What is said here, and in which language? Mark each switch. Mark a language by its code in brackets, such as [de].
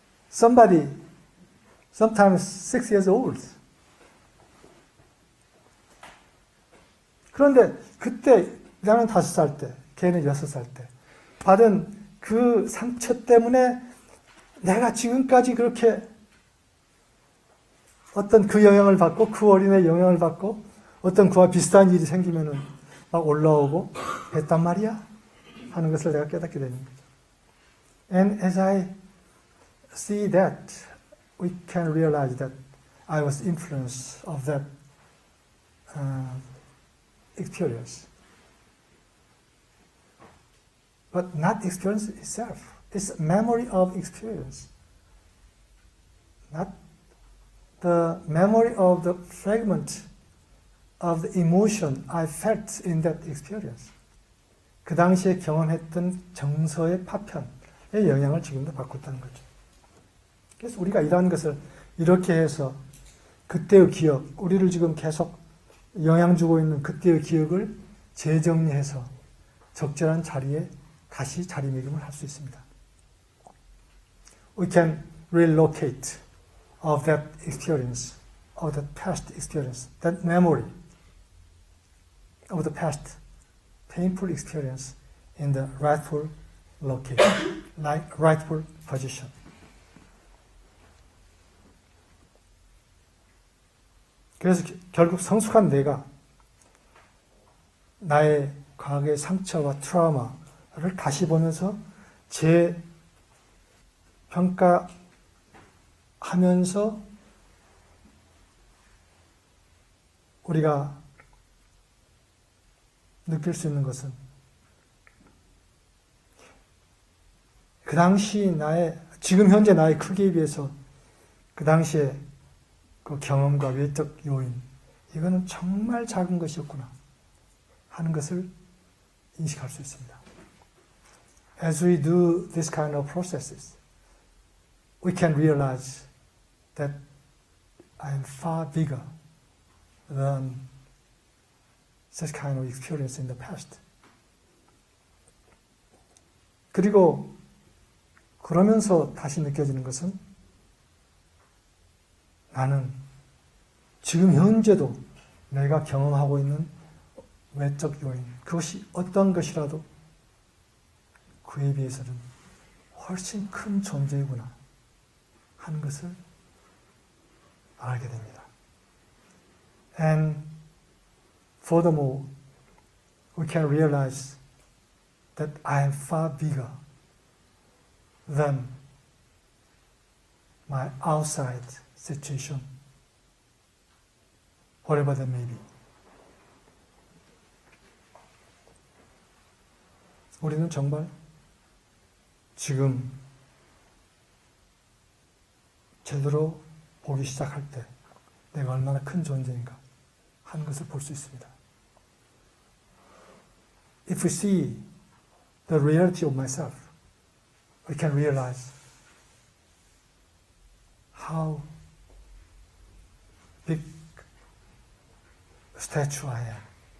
[en] Somebody, sometimes 6 years old. [ko] 그런데 그때 나는 5살 때, 걔는 6살 때 받은 그 상처 때문에 내가 지금까지 그렇게 어떤 그 영향을 받고 그 어린애의 영향을 받고 어떤 그와 비슷한 일이 생기면은 막 올라오고 했단 말이야 하는 것을 내가 깨닫게 되는 거죠. [en] And as I see that, we can realize that I was influenced of that experience. But not experience itself. It's memory of experience. Not the memory of the fragment of the emotion I felt in that experience. [ko] 그 당시에 경험했던 정서의 파편의 영향을 지금도 받고 있다는 거죠. 그래서 우리가 이러한 것을 이렇게 해서 그때의 기억, 우리를 지금 계속 영향 주고 있는 그때의 기억을 재정리해서 적절한 자리에 다시 자리매김을 할 수 있습니다. [en] We can relocate of that experience, of that past experience, that memory of the past painful experience in the rightful location, like rightful position. [ko] 그래서 결국 성숙한 내가 나의 과거의 상처와 트라우마를 다시 보면서 재평가하면서 우리가 느낄 수 있는 것은 그 당시 지금 현재 나의 크기에 비해서 그 당시에 그 경험과 외적 요인, 이거는 정말 작은 것이었구나 하는 것을 인식할 수 있습니다. [en] As we do this kind of processes, we can realize that I am far bigger than such kind of experience in the past. [ko] 그리고 그러면서 다시 느껴지는 것은 나는 지금 현재도 내가 경험하고 있는 외적 요인, 그것이 어떤 것이라도 그에 비해서는 훨씬 큰 존재이구나 하는 것을 알게 됩니다. [en] And furthermore, we can realize that I am far bigger than my outside situation, whatever that may be. [ko] 우리는 정말 지금 제대로 보기 시작할 때 내가 얼마나 큰 존재인가 하는 것을 볼 수 있습니다. [en] If we see the reality of myself, we can realize how big statue I am.